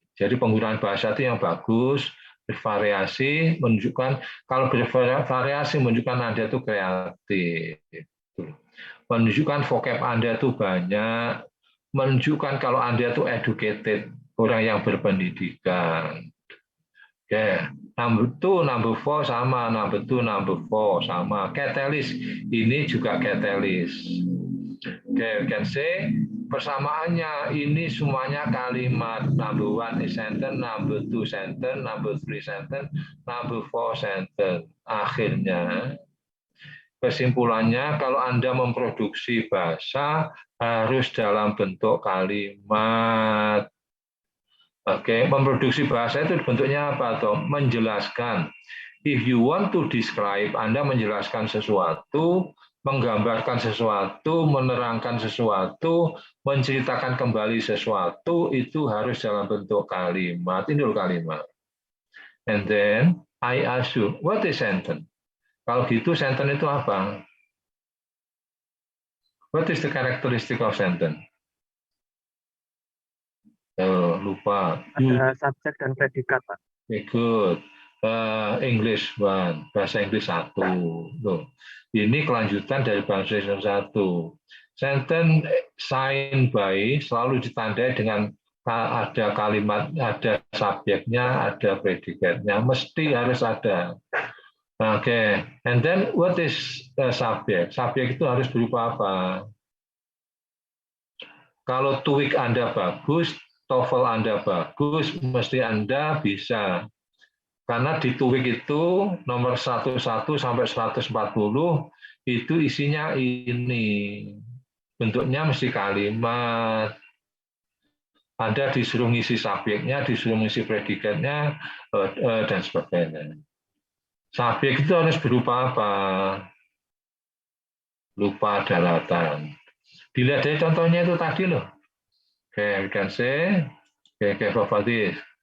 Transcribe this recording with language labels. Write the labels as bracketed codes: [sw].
[id] Jadi penggunaan bahasa itu yang bagus, bervariasi, menunjukkan kalau bervariasi menunjukkan Anda itu kreatif, menunjukkan vocab Anda itu banyak, menunjukkan kalau Anda itu educated, orang yang berpendidikan. [en] Oke, number 2, number 4 sama, number 2, number 4 sama. [id] Catalyst ini juga catalyst. Oke, [en] can say [id] persamaannya ini semuanya kalimat. [en] Number 1 is sentence, number 2 sentence, number 3 sentence, number 4 sentence. [id] Akhirnya kesimpulannya kalau Anda memproduksi bahasa harus dalam bentuk kalimat. Oke, memproduksi bahasa itu bentuknya apa? Atau menjelaskan. [en] If you want to describe, [id] Anda menjelaskan sesuatu, menggambarkan sesuatu, menerangkan sesuatu, menceritakan kembali sesuatu, itu harus dalam bentuk kalimat. Ini dulu kalimat. [en] And then, I ask you, what is sentence? [id] Kalau gitu, sentence itu apa? [en] What is the characteristic of sentence? [id] Lupa. Ada subjek dan predikat, Pak. [en] Okay, good. English one, [id] bahasa Inggris 1. Loh. Ini kelanjutan dari bahasa Inggris 1. [en] Sentence signed by [id] selalu ditandai dengan ada kalimat, ada subjeknya, ada predikatnya, mesti harus ada. [en] Oke, and then what is subjek? [id] Subjek itu harus berupa apa? Kalau TOEIC Anda bagus, TOEFL Anda bagus, mesti Anda bisa. Karena di TOEIC itu nomor 11 sampai 140 itu isinya ini. Bentuknya mesti kalimat. Anda disuruh ngisi subjeknya, disuruh ngisi predikatnya, dan sebagainya. Subjek itu harus berupa apa? Lupa daratan. Dilihat dari contohnya itu tadi loh. [en] Oke, can say, oke, properties.